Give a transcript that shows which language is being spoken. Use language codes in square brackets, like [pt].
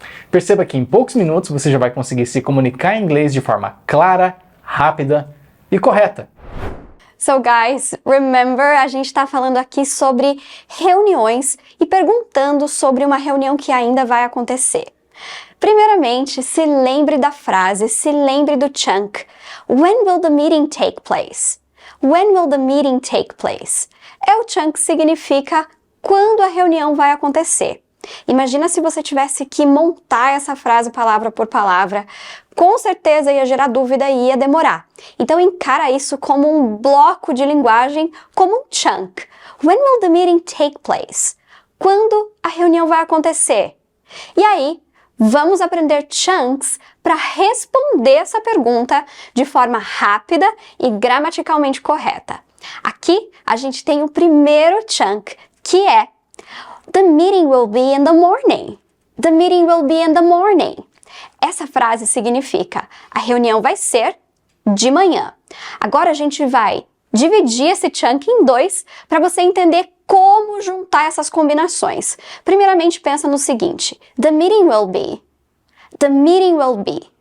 [pt] Perceba que em poucos minutos você já vai conseguir se comunicar em inglês de forma clara, rápida e correta. [en] So guys, remember, [pt] a gente está falando aqui sobre reuniões e perguntando sobre uma reunião que ainda vai acontecer. Primeiramente, se lembre da frase, se lembre do chunk. [en] When will the meeting take place? When will the meeting take place? [pt] É o chunk que significa quando a reunião vai acontecer. Imagina se você tivesse que montar essa frase palavra por palavra. Com certeza ia gerar dúvida e ia demorar. Então encara isso como um bloco de linguagem, como um chunk. [en] When will the meeting take place? [pt] Quando a reunião vai acontecer? E aí, vamos aprender chunks para responder essa pergunta de forma rápida e gramaticalmente correta. Aqui, a gente tem o primeiro chunk, que é [en] The meeting will be in the morning. The meeting will be in the morning. [pt] Essa frase significa a reunião vai ser de manhã. Agora a gente vai dividir esse chunk em dois para você entender como juntar essas combinações. Primeiramente, pensa no seguinte: [en] The meeting will be. The meeting will be.